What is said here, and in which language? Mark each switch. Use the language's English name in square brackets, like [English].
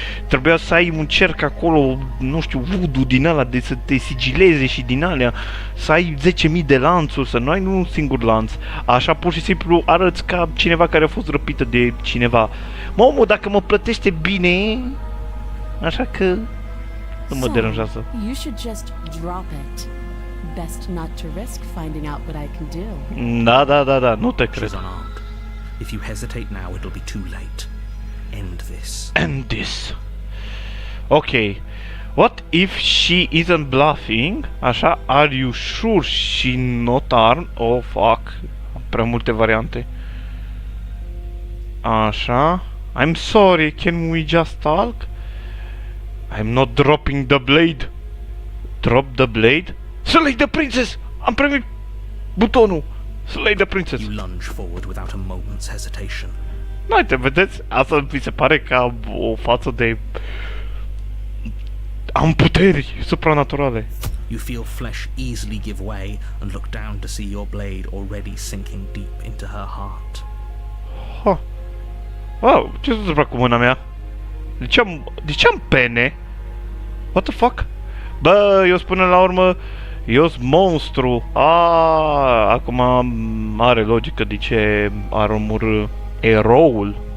[Romanian] Trebuia să ai un cerc acolo, nu știu, voodoo din ăla, de să te sigileze și din alea. Să ai 10.000 de lanțuri, să nu ai un singur lanț. Așa pur și simplu arăți ca cineva care a fost răpită de cineva. Omul, dacă mă plătește bine, așa că nu mă deranjează. [English] You should just drop it. Best not to risk finding out what I can do. [Romanian] Da, nu te [English] She's [Romanian] cred. [English] unarmed. If you hesitate now, it'll be too late. End this. End this. Ok. What if she isn't bluffing? Așa, are you sure she not armed? Oh, fuck. [Romanian] Prea multe variante. [English] Așa. I'm sorry, can we just talk? I'm not dropping the blade. Drop the blade? Slay the princess! [Romanian] Am primit butonul! Slay the princess! [English] You lunge forward without a moment's hesitation. [Romanian] Noi te vedeți? Asta mi se pare ca o față de... Am puteri supranaturale. [English] You feel flesh easily give way and look down to see your blade already sinking deep into her heart. [Romanian] Wow, ce s-a întâmplat cu mâna mea? De ce am pene? [English] What the fuck? [Romanian] Bă, eu spun la urmă, eu sunt monstru. Acum are logică de ce ar omorâ eroul.